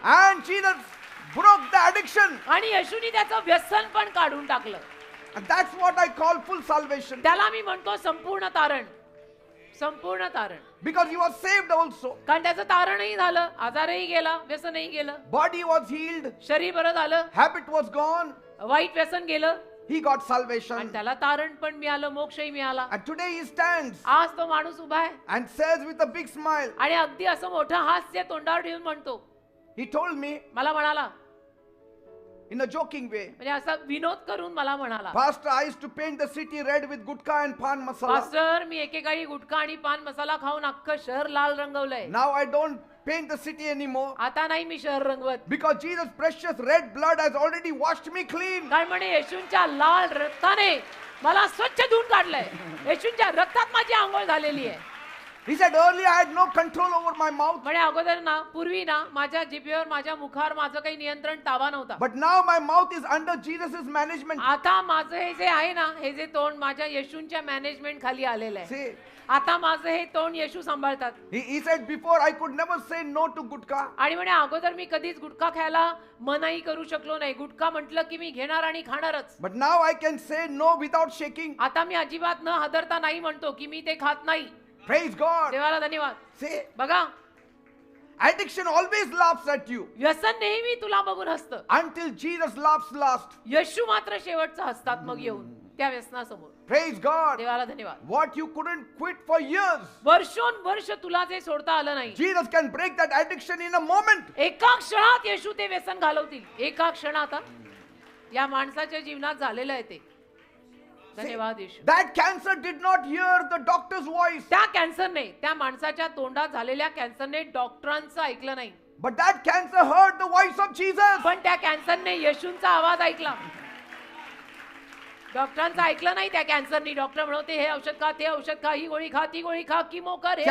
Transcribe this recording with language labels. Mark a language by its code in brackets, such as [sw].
[en] and Jesus broke the addiction. [mr] आणि येशूंनी त्याचं व्यसन पण काढून टाकलं. [en] And that's what I call full salvation. [mr] त्याला मी म्हणतो संपूर्ण तारण. संपूर्ण तारण. [en] Because he was saved also. [mr] कारण त्याचं तारणही झालं, आजारही गेला, व्यसनही गेलं, [en] Body was healed, [mr] शरीर बरं झालं, [en] habit was gone, [mr] वाईट व्यसन गेलं, [en] he got [mr] आणि [en] salvation. [mr] त्याला तारण पण मिळालं, मोक्षही मिळाला. [en] And today he stands [mr] आज तो माणूस उभा आहे [en] and says with a big smile, [mr] आणि अगदी असं मोठं हास्य तोंडावर ठेवून म्हणतो, [en] he told me [mr] मला म्हणाला, [en] in a joking way, [mr] म्हणजे असा विनोद करून मला म्हणाला, [en] Pastor, I used to paint the city red with gutka and pan masala. [mr] Pastor मी एकेकाळी गुटखा आणि पान मसाला खाऊन अख्खं शहर लाल रंगवलंय. [en] Now I don't paint the city anymore [mr] आता नाही मी शहर रंगवत, [en] because Jesus' precious red blood has already washed me clean. [mr] काय म्हणे येशूंच्या लाल रक्ताने मला स्वच्छ धुवून काढलंय. येशूंच्या रक्तात माझी आंघोळ झालेली आहे. [en] He said, earlier I had no control over my mouth, [mr] म्हणे अगोदर ना, पूर्वी ना, माझ्या जिभेवर माझ्या मुखावर माझं काही नियंत्रण ताबा नव्हता. [en] but now my mouth is under Jesus' management. [mr] आता माझं हे जे आहे ना, हे जे तोंड माझ्या येशूंच्या मॅनेजमेंट खाली आलेलं आहे. [en] See, [mr] आता माझं हे तोंड येशू सांभाळतात. [en] he said before I could never say no to gutka. [mr] आणि म्हणे अगोदर मी कधीच गुटखा खायला मनाई करू शकलो नाही. गुटखा म्हटलं की मी घेणार आणि खाणारच. [en] But now I can say no without shaking. [mr] आता मी अजिबात न हादरता नाही म्हणतो की मी ते खात नाही. [en] Praise God. [mr] देवाला धन्यवाद. [en] See, [mr] बघा, [en] addiction always laughs at you [mr] व्यसन नेहमी तुला बघून हसतं. [en] until Jesus laughs last. [mr] येशू मात्र शेवटचं हसतात मग येऊन त्या व्यसनासमोर. [en] Praise God. [mr] देवाला धन्यवाद. [en] What you couldn't quit for years, [mr] वर्षोनवर्ष तुला जे सोडता आलं नाही, [en] Jesus can break that addiction in a moment. [mr] एका क्षणात येशू ते व्यसन घालवतील. एका क्षणात. या माणसाच्या जीवनात झालेलं आहे ते. धन्यवाद येशू. [en] That cancer did not hear the doctor's voice, [mr] त्या कॅन्सरने, त्या माणसाच्या तोंडात झालेल्या कॅन्सरने डॉक्टरांचं ऐकलं नाही, [en] but that cancer heard the voice of Jesus. [mr] पण त्या कॅन्सरने येशूंचा आवाज ऐकला. डॉक्टरांचं ऐकलं नाही त्या कॅन्सरनी. डॉक्टर म्हणते हे औषध खा, ते औषध खा, ही गोळी खा, ती गोळी खा, किमो कर, हे कर,